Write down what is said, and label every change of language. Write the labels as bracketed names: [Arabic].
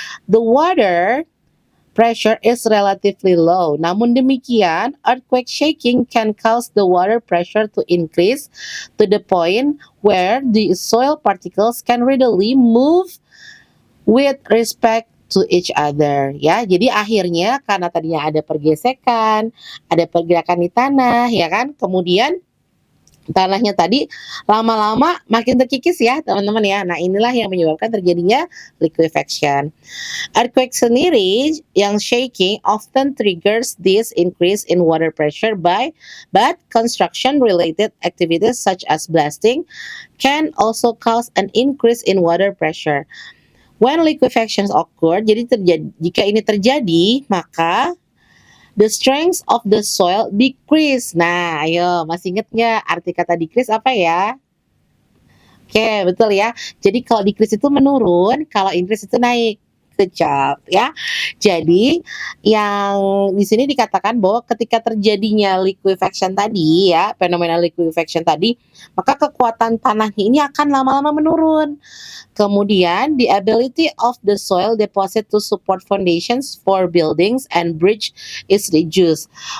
[English] The water pressure is relatively low. [Indonesian] Namun demikian, [English] earthquake shaking can cause the water pressure to increase to the point where the soil particles can readily move with respect to each other ya. [Indonesian] Jadi akhirnya karena tadinya ada pergesekan, ada pergerakan di tanah ya kan. Kemudian tanahnya tadi lama-lama makin terkikis ya teman-teman ya. Nah, inilah yang menyebabkan terjadinya liquefaction. [English] Earthquake [Indonesian] sendiri yang [English] shaking often triggers this increase in water pressure but construction related activities such as blasting can also cause an increase in water pressure. When liquefactions occur, [Indonesian] jadi jika ini terjadi, maka [English] the strength of the soil decrease. [Indonesian] Nah, ayo masih inget nggak arti kata decrease apa ya? Oke, betul ya. Jadi kalau decrease itu menurun, kalau increase itu naik. Good job ya. Jadi yang di sini dikatakan bahwa ketika terjadinya liquefaction tadi ya, fenomena liquefaction tadi, maka kekuatan tanahnya ini akan lama-lama menurun. [English] Kemudian, the ability of the soil deposit to support foundations for buildings and bridge is reduced.